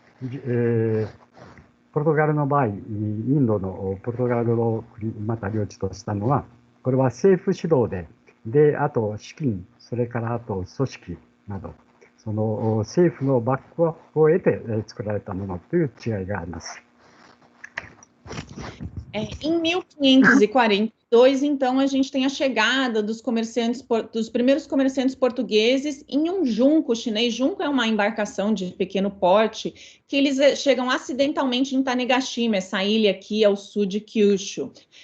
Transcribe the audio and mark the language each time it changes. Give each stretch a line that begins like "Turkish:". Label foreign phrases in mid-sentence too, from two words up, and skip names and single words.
Japanese: ポルトガルの場合、インドのポルトガルをまた領地としたのは、これは政府主導で、あと資金、それからあと組織など、その政府のバックアップを得て作られたものという違いがあります。
Portuguese: Em 1542, então, a gente tem a chegada dos primeiros comerciantes portugueses em um junco chinês. Junco é uma embarcação de pequeno porte que eles chegam acidentalmente em Tanegashima, essa ilha aqui ao sul de Kyushu.